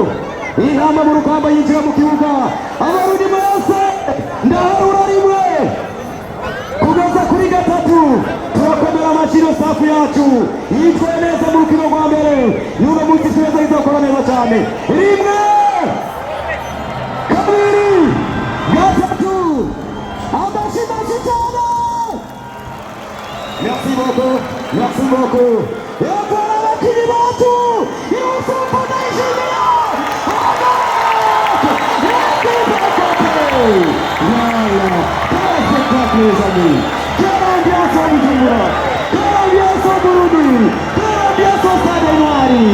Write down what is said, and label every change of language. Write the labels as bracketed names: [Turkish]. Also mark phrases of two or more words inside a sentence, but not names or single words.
[Rundi] Intama mu rugamba yinjira mu kibuga. Abarundi mwese ndaharura rimwe kugeza kuri gatatu. Turakomera amashyi no safu yacu yitwaye neza mu rukino rwa mbere. Y'uno munsi tureza izakora neza cyane. Rimwe kabiri gatatu amashyi menshi cyane. [French] Merci beaucoup, merci beaucoup. Et encore [Rundi] abakinyi bacu Yusufu Ndayishimiye. [French] Voilà, très spectacle les amis. Quelle ambiance au Bujumbura, quelle ambiance au Burundi, quelle ambiance au stade Intwari.